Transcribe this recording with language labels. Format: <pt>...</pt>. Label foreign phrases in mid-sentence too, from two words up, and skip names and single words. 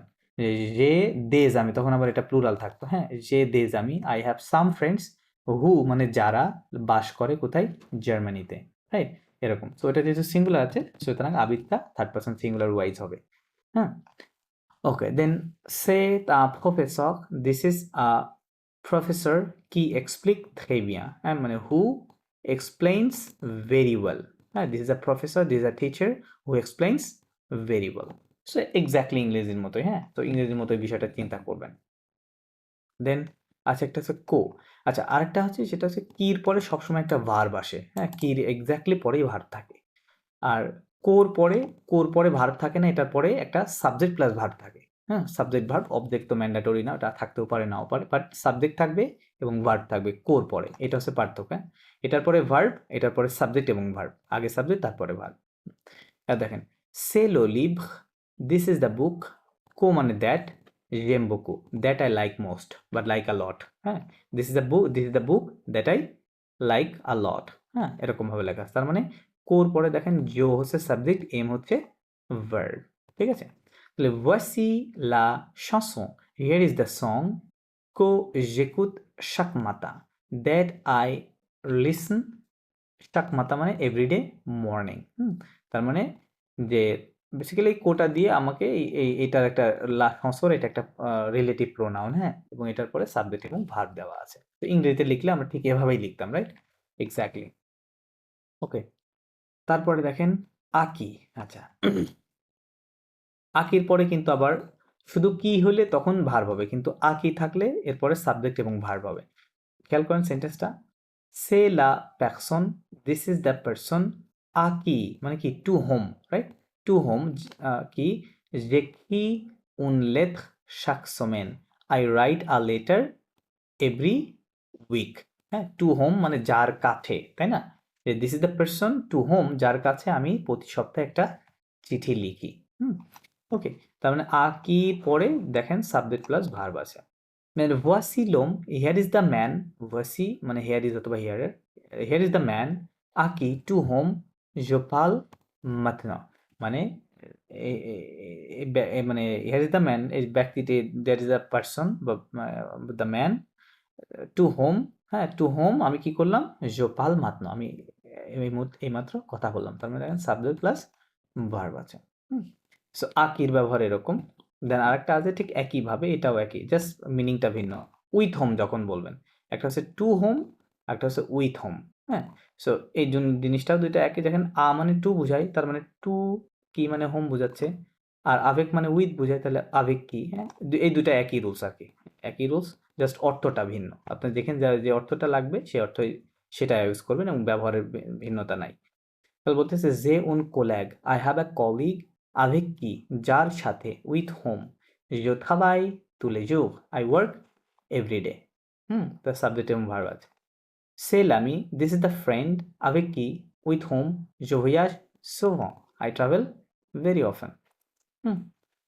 <bn>যে</bn> <fr>des amis,</fr> <bn>তখন আবার এটা প্লুরাল থাকতো। হ্যাঁ, যে</bn> <fr>des amis,</fr> <en>I have some friends who,</en> <bn>মানে যারা বাস করে কোথায়, জার্মানিতে, রাইট, এরকম। সো এটা যেহেতু সিঙ্গুলার আছে, সুতরাং আবিদটা থার্ড পারসন সিঙ্গুলার ওয়াইজ হবে।</bn> <en>হ্যাঁ, okay, then</en> <fr>c'est professeur,</fr> <en>this is a professor</en> <fr>qui explique très bien,</fr> <en>হ্যাঁ, মানে who explains very well. হ্যাঁ, this is a professor, this is a teacher who explains very well. so exactly</en> <bn>ইংরেজির মতোই। হ্যাঁ, তো ইংরেজির মতোই বিষয়টা চিন্তা করবেন। দেন আচ্ছা, একটা হচ্ছে কো। আচ্ছা, আরেকটা হচ্ছে সেটা হচ্ছে কির পরে সবসময় একটা ভার্ব আসে। হ্যাঁ, কির এক্স্যাক্টলি পরেই ভার্ব থাকে। আর কোর পরে, কোর পরে ভার্ব থাকে না, এটার পরে একটা</bn> <en>subject plus verb</en> <bn>থাকে। হ্যাঁ,</bn> <en>subject verb,</en> <bn>অবজেক্ট তো ম্যান্ডেটরি না, ওটা থাকতেও পারে নাও পারে,</bn> <en>but subject</en> <bn>থাকবে এবং ভার্ব থাকবে কোর পরে, এটা হচ্ছে পার্থক্য। হ্যাঁ, এটার পরে ভার্ব, এটার পরে সাবজেক্ট এবং ভার্ব, আগে সাবজেক্ট তারপরে ভার্ব। আর দেখেন,</bn> <fr>c'est le livre,</fr> <en>this is the book,</en> <bn>কো মানে দ্যাট,</bn> <fr>j'aime beaucoup,</fr> <en>that I like most but like a lot। হ্যাঁ, this is the book, this is the book that I like a lot.</en> <bn>হ্যাঁ, এরকম ভাবে লেখা আছে। তার মানে কোর পরে দেখেন জো হচ্ছে সাবজেক্ট, এম হচ্ছে ভার্ব। ঠিক আছে, তাহলে</bn> <fr>voici la chanson,</fr> <en>here is the song</en> <fr>que j'écoute chaque matin,</fr> <en>that I listen</en> <fr>chaque matin</fr> <en>মানে everyday morning.</en> <bn>তার মানে যে বেসিক্যালি কোটা দিয়ে আমাকে এটার একটা সংস্কর, এটা একটা</bn> <en>relative pronoun.</en> <bn>হ্যাঁ, এবং এটার পরে সাবজেক্ট এবং ভার্ব দেওয়া আছে। তো ইংরেজিতে লিখলে আমরা ঠিক এভাবেই লিখতাম, রাইট, এক্স্যাক্টলি। ওকে, তারপরে দেখেন আকি। আচ্ছা, আকির পরে কিন্তু আবার শুধু কি হলে তখন ভার্ব হবে, কিন্তু আকি থাকলে এরপরে সাবজেক্ট এবং ভার্ব হবে। খেয়াল করেন সেন্টেন্সটা,</bn> <fr>c'est la personne,</fr> <en>this is the person,</en> <fr>à qui</fr> <bn>মানে কি,</bn> <en>to whom,</en> <bn>রাইট,</bn> <en>to whom</en> <bn>কি,</bn> <fr>j'écris une lettre chaque semaine,</fr> <en>I write a letter every week।</en> <bn>হ্যাঁ,</bn> <en>to whom</en> <bn>মানে যার কাছে, তাই না,</bn> <en>this is the person to whom,</en> <bn>যার কাছে আমি প্রতি সপ্তাহে একটা চিঠি লিখি। ওকে, তার মানে</bn> <fr>à qui</fr> <bn>পরে দেখেন</bn> <en>subject plus verb</en> <bn>আছে।</bn> <fr>মানে voici l'homme,</fr> <en>here is the man, voici মানে here is অথবা here is the man</en> <fr>à qui</fr> <en>to whom</en> <fr>je parle maintenant,</fr> <en>মানে মানে here is the man,</en> <bn>এই ব্যক্তিটি,</bn> <en>there is a person বা the man to whom, হ্যাঁ, to whom</en> <bn>আমি কি করলাম,</bn> <fr>je parle maintenant,</fr> <bn>আমি এইমাত্র কথা বললাম। তার মানে দেখেন</bn> <en>subject plus verb</en> <bn>আছে। সো আকির ব্যবহার এরকম। দেন আরেকটা আছে ঠিক একইভাবে, এটাও একই, জাস্ট মিনিংটা ভিন্ন।</bn> <en>with whom</en> <bn>যখন বলবেন, একটা হচ্ছে</bn> <en>to whom,</en> <bn>একটা হচ্ছে</bn> <en>with whom.</en> <bn>হ্যাঁ, সো এই জন্য জিনিসটাও দুইটা একই। দেখেন আ মানে টু বুঝায়, তার মানে টু কি মানে হোম বোঝাচ্ছে, আর আবেগ মানে উইথ বুঝায়, তাহলে</bn> <fr>avec qui.</fr> <bn>হ্যাঁ, এই দুটা একই রুলস আর কি, একই রুলস, জাস্ট অর্থটা ভিন্ন। আপনি দেখেন যে অর্থটা লাগবে সেই অর্থই সেটা ইউজ করবেন, এবং ব্যবহারের ভিন্নতা নাই। তাহলে বলতেছে যে</bn> <fr>une collègue,</fr> <en>I have a colleague</en> <fr>avec qui,</fr> <bn>যার সাথে,</bn> <en>with whom</en> <fr>je travaille tous les jours,</fr> <en>I work every day।</en> <bn>তার সাবজেক্ট এবং ভার্ব আছে।</bn> <fr>c'est l'ami,</fr> <en>this is the friend</en> <fr>avec qui,</fr> <en>with whom</en> <fr>je voyage souvent,</fr> <en>I travel very often।</en>